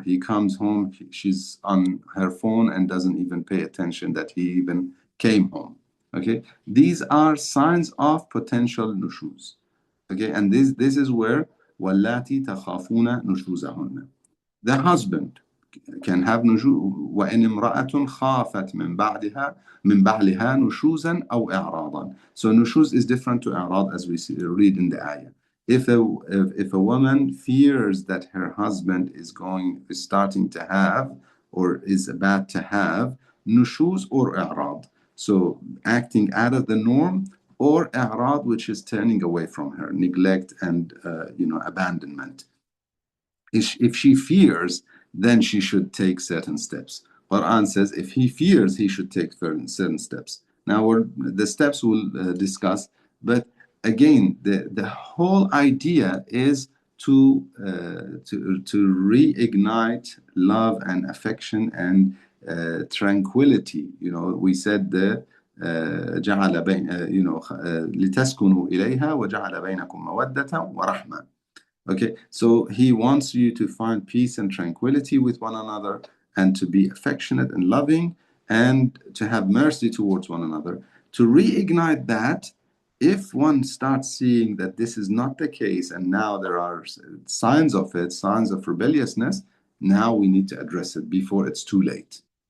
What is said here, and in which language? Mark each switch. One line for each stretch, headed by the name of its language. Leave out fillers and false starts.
English: He comes home, she's on her phone and doesn't even pay attention that he even came home. Okay, these are signs of potential nushuz. Okay, and this is where
Arabic: وَاللَّاتِي تَخَافُونَ نُشُوزَهُنَّ.
English: The husband can have نشوز.
Arabic: وإن امرأة خافت من بعلها نشوزا أو إعراضا.
English: So nushuz is different to إعراض, as we read in the ayah. If a woman fears that her husband is starting to have or is about to have nushuz or إعراض, so acting out of the norm, or إعراض, which is turning away from her, neglect and abandonment. If she fears, then she should take certain steps. Quran says if he fears, he should take certain steps. Now the steps we'll discuss, but again, the whole idea is to reignite love and affection and tranquility. We said the
Arabic: جعل بين لتسكنوا إليها وجعل بينكم مودة ورحمة.
English: Okay, so he wants you to find peace and tranquility with one another, and to be affectionate and loving, and to have mercy towards one another. To reignite that, if one starts seeing that this is not the case, and now there are signs of it, signs of rebelliousness, now we need to address it before it's too late.